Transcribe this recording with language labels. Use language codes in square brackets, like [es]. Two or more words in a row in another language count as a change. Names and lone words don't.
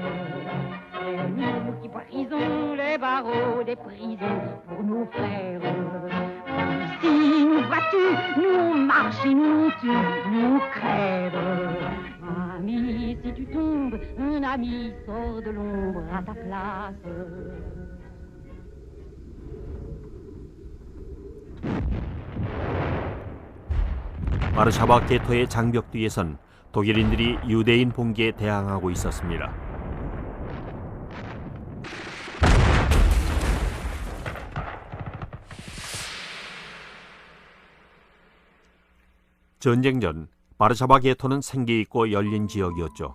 [fr] C'est nous qui brisons les barreaux des prisons pour nos frères. Si nous battus, nous marchons et nous tuons, nous crèves. Ami, si tu tombes, un ami sort de l'ombre à ta place. [ko] 바르샤바 게토의 장벽 뒤에선 독일인들이 유대인 봉기에 대항하고 있었습니다. 전쟁 전 바르샤바 게토는 생기 있고 열린 지역이었죠.